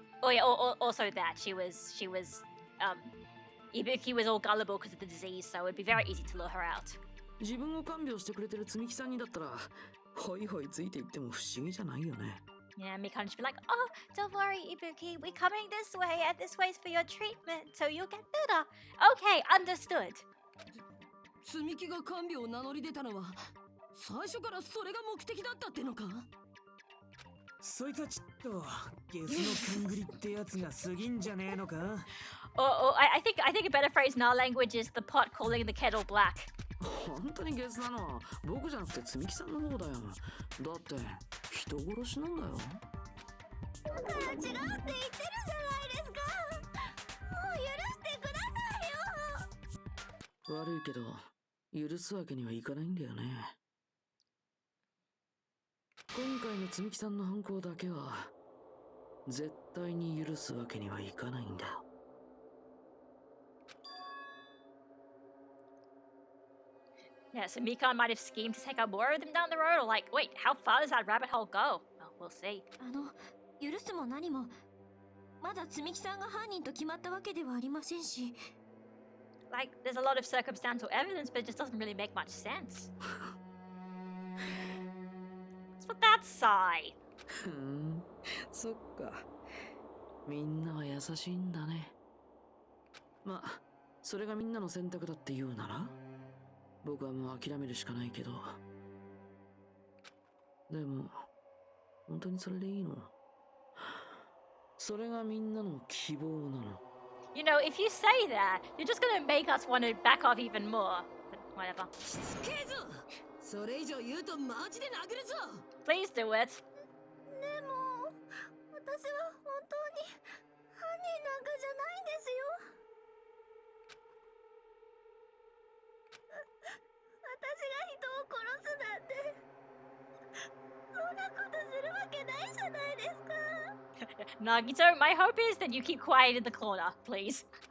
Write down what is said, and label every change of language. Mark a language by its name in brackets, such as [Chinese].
[English] Oh yeah, also that she was Ibuki was all gullible because of the disease, so it'd be very easy to lure her out. [Japanese] 自分を看病してくれてる積み木さんにだったらホイホイついていっても不思議じゃないよね [English] Yeah, me kind of just be like, oh, don't worry, Ibuki, we're coming this way, and this way's for your treatment, so you'll get better. Okay, understood. [Japanese] 積み木が看病を名乗り出たのは最初からそれが目的だったってのかそいつはちょっとゲスの勘繰りってやつが過ぎんじゃねえのか [English] I think a better phrase in our language is the pot calling the kettle black. [Japanese] 本当にゲスなのは僕じゃなくて積み木さんの方だよだって人殺しなんだよだから違うって言ってるじゃないですかもう許してくださいよ悪いけど許すわけにはいかないんだよね今回の積み木さんの犯行だけは絶対に許すわけにはいかないんだ [English] Yeah, so Mikan might have schemed to take out more of them down the road, or like, wait, how far does that rabbit hole go? Well, we'll see. [Japanese] 許すも何もまだ積木さんが犯人と決まったわけではありませんし [English] Like, there's a lot of circumstantial evidence, but it just doesn't really make much sense. What's with that sigh? [Japanese] そっかみんなは優しいんだねまあそれがみんなの選択だって言うなら僕はもう諦めるしかないけどでも本当にそれでいいのそれがみんなの希望なの [English] You know, if you say that, you're just gonna make us want to back off even more. But whatever. [Japanese] しつけえぞそれ以上言うとマジで殴るぞ [English] Please do it. [Japanese] でも私は本当に犯人なんかじゃないんですよ私が人を殺すなんてそんなことするわけないじゃないですか [English] Nagito, my hope is that you keep quiet in the corner, please.